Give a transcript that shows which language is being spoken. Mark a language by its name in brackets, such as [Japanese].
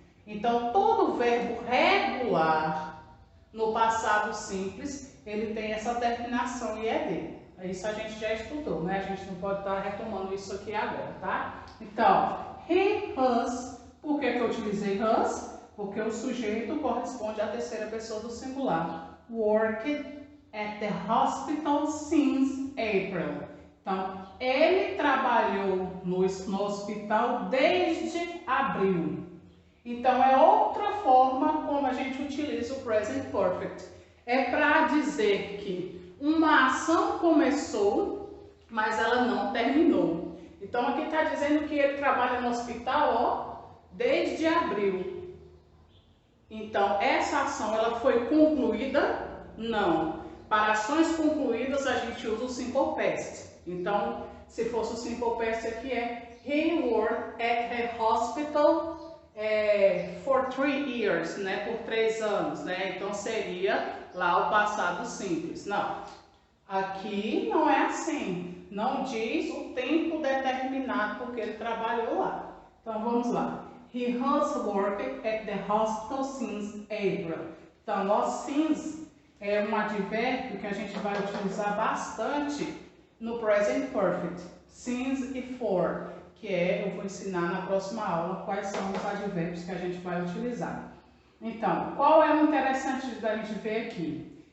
[Portuguese] Então, todo verbo regular no passado simples, ele tem essa terminação em ed. Isso a gente já estudou, né? A gente não pode estar retomando isso aqui agora, tá? Então, he has, por que eu utilizei has? Porque o sujeito corresponde à terceira pessoa do singular. [English] Worked at the hospital since April. [Portuguese] Então, ele trabalhou no hospital desde abril. Então, é outra forma como a gente utiliza o present perfect. É para dizer que uma ação começou, mas ela não terminou. Então, aqui está dizendo que ele trabalha no hospital, ó, desde abril. Então, essa ação, ela foi concluída? Não. Para ações concluídas, a gente usa o simple past. Então, se fosse o simple past aqui é [English] he worked at a hospital for 3 years, [Portuguese] né? Por 3 anos, né? Então, seria lá o passado simples. Não. Aqui não é assim. Não diz o tempo determinado porque ele trabalhou lá. Então, vamos lá. [English] He has worked at the hospital since April. [Portuguese] Então, o since é um advérbio que a gente vai utilizar bastante no present perfect. Since e for, que eu vou ensinar na próxima aula quais são os advérbios que a gente vai utilizar. Então, qual é o interessante da gente ver aqui?